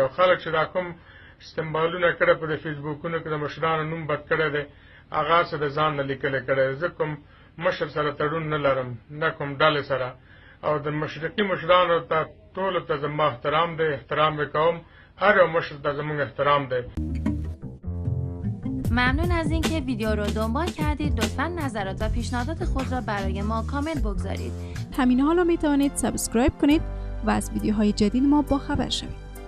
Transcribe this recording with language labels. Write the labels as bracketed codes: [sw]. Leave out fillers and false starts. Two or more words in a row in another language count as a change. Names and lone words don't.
[ps] او خلک چې دا کوم استعمالونه کړی په د فیسبوکونو کې د مشرانو نوم بد کړی دی، هغه څه د ځان نه لیکلی کړی. زه کوم مشر سره تړون نه لرم نه کوم ډلې سره. او د مشرقي مشرانو ته ټولو ته زما احترام دی، احترام یې کوم. هر یو مشر ته زموږ احترام دی. [fa] ممنون از اینکه ویدیو رو دنبال کردید. لطفاً نظرات و پیشنهادات خود را برای ما کامنت بگذارید. همین حالا می توانید سابسکرایب کنید و از ویدیوهای جدید ما با خبر شوید.